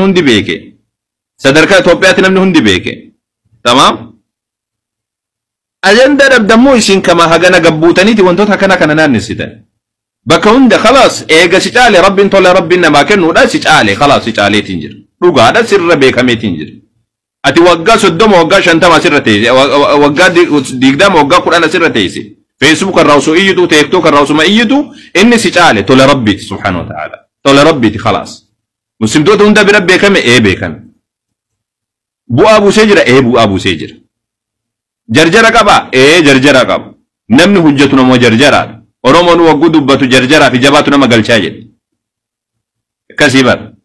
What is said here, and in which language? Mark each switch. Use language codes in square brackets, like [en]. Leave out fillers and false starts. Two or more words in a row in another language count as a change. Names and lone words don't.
[om] namni hundi beeke tamaam ajanda dabdammoo isin kama hagana gabbuutaniiti wantoota kana naannisitan bakka hunda خلاص eega si caale rabbiin tola rabbiin namaa kennuudha si caale خلاص si caaleetiin jira dhugaadha sirra beekameetiin jira ati waggaa 30 waggaa 50 sirra teesse waggaa 20 waggaa 10 sirra teesse Facebook irraa osoo iyyitu TikTok irraa osoo iyyitu inni si caale tola rabbiiti [ar] سبحانه وتعالى [om] tola rabbiiti خلاص muslimtoota hunda bira beekame beekame bu'aa buusee jira jarjara qaba jarjara qaba namni hujjatu namoo jarjaraadha Oromoon waggu dubbatu jarjaraa fi jabaatu nama galchaa jedhe akkasii bar